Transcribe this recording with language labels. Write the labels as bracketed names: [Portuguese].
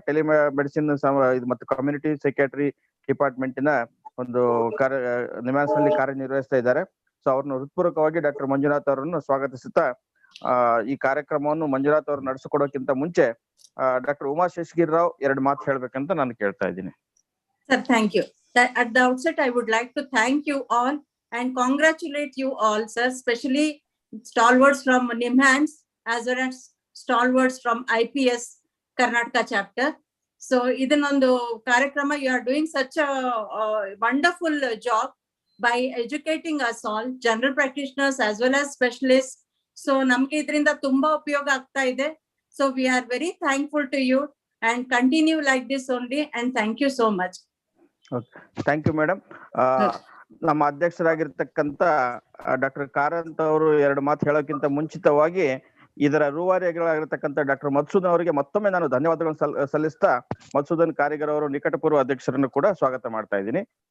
[Kannada] Telemedicine ಮತ್ತು community psychiatry ಡಿಪಾರ್ಟ್ಮೆಂಟಿನ ಒಂದು ನಿಮ್ಹಾನ್ಸ್ ನಲ್ಲಿ ಕಾರ್ಯನಿರ್ವಹಿಸ್ತಾ ಇದ್ದಾರೆ. ಸೊ ಅವ್ರನ್ನ ಹೃತ್ಪೂರ್ವಕವಾಗಿ ಡಾಕ್ಟರ್ ಮಂಜುನಾಥ್ ಅವರನ್ನು ಸ್ವಾಗತಿಸುತ್ತಾ ಈ ಕಾರ್ಯಕ್ರಮವನ್ನು ಮಂಜುನಾಥ್ ಅವರು ನಡೆಸಿಕೊಡೋಕ್ಕಿಂತ ಮುಂಚೆ ಡಾಕ್ಟರ್ ಉಮಾ ಶೇಷಗಿರಿ ರಾವ್ 2 ಮಾತು ಹೇಳ್ಬೇಕಂತ ನಾನು ಕೇಳ್ತಾ ಇದ್ದೀನಿ. [English] Sir, thank you. At the outset, I would like to thank you all and congratulate you all, sir, especially stalwarts from NIMHANS as well as stalwarts from IPS Karnataka chapter. So, [Kannada] idanondu karakrama, [English] you are doing such a wonderful job by educating us all, general practitioners as well as specialists. So, [Kannada] namge idrinda tumba upayoga agta ide. [English] So, we are very thankful to you and continue like this only, and thank you so much. Thank you madam. [Kannada] ನಮ್ಮ ಅಧ್ಯಕ್ಷರಾಗಿರ್ತಕ್ಕಂಥ doctor Karanth ಅವರು 2 ಮಾತು ಹೇಳೋಕ್ಕಿಂತ ಮುಂಚಿತವಾಗಿ ಇದರ ರೂವಾರಿಗಳಾಗಿರ್ತಕ್ಕಂಥ doctor Madhusudan ಅವರಿಗೆ ಮತ್ತೊಮ್ಮೆ ನಾನು ಧನ್ಯವಾದಗಳನ್ನು ಸಲ್ಲಿಸ್ತಾ ಮಧುಸೂದನ್ ಕಾರಿಗರ್ ಅವರು ನಿಕಟಪೂರ್ವ ಅಧ್ಯಕ್ಷರನ್ನು ಕೂಡ ಸ್ವಾಗತ ಮಾಡ್ತಾ ಇದ್ದೀನಿ.